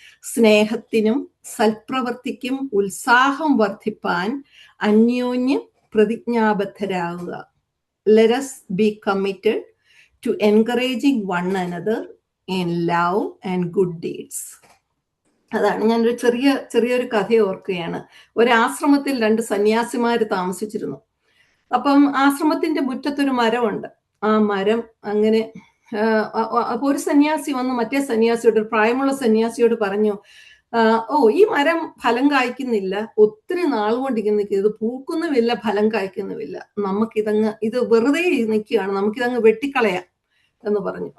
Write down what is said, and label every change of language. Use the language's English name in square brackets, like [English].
[Malayalam] സ്നേഹത്തിനും സൽപ്രവൃത്തിക്കും ഉത്സാഹം വർദ്ധിപ്പാൻ അന്യോന്യം പ്രതിജ്ഞാബദ്ധരാകുക. [English] Let us be committed to encouraging one another in love and good deeds. [Malayalam] അതാണ്. ഞാനൊരു ചെറിയൊരു കഥ ഓർക്കുകയാണ്. ഒരു ആശ്രമത്തിൽ 2 സന്യാസിമാര് താമസിച്ചിരുന്നു. അപ്പം ആശ്രമത്തിന്റെ മുറ്റത്തൊരു മരമുണ്ട്. ആ മരം അങ്ങനെ അപ്പൊ ഒരു സന്യാസി വന്ന് മറ്റേ സന്യാസിയോട്, പ്രായമുള്ള സന്യാസിയോട് പറഞ്ഞു, ഈ മരം ഫലം കായ്ക്കുന്നില്ല, ഒത്തിരി നാൾ കൊണ്ടിങ്ങനെ ഇത് പൂക്കുന്നുമില്ല, ഫലം കായ്ക്കുന്നുമില്ല, ഇത് വെറുതെ നിൽക്കുകയാണ്, നമുക്കിതങ്ങ് വെട്ടിക്കളയാം എന്ന് പറഞ്ഞു.